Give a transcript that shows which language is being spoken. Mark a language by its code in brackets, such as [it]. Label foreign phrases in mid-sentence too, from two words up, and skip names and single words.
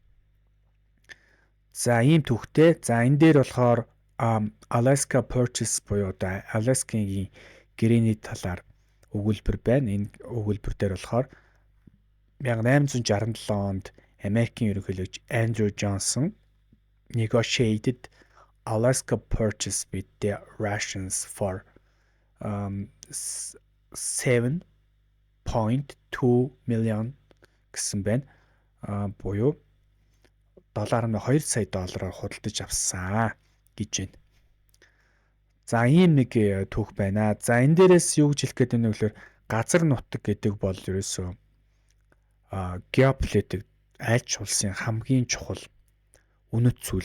[mn] За ийм түүхтэй. За энэ дээр болохоор Alaska Purchase буюу одоо Аляскийн гэрээний талаар өгүүлбэр байна. Энэ өгүүлбэр дээр болохоор 1867 онд Америкийн ерөнхийлөгч [en] Andrew Johnson negotiated Alaska Purchase with the Russians for $7.2 million [mn] гэсэн байна. Буюу $2 сая доллараар худалдаж авсан гэж байна. За ийм нэг түүх байна. За энэ дээрээс юу гэж хэлэх гээд байна вэ гэхээр газар нутаг гэдэг бол ерөөсөө геополитик аль ч улсын хамгийн чухал үнэт зүйл.